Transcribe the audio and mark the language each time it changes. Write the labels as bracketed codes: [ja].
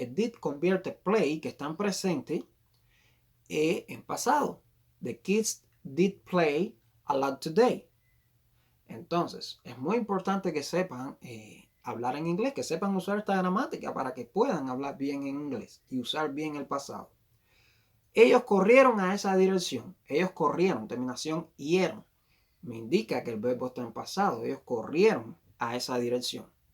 [es] El did convierte play, que está en presente, en pasado. [en] The kids did play a lot today. [es] Entonces, es muy importante que sepan hablar en inglés, que sepan usar esta gramática para que puedan hablar bien en inglés y usar bien el pasado. Ellos corrieron a esa dirección. Ellos corrieron, terminación ieron. Me indica que el verbo está en pasado. Ellos corrieron a esa dirección.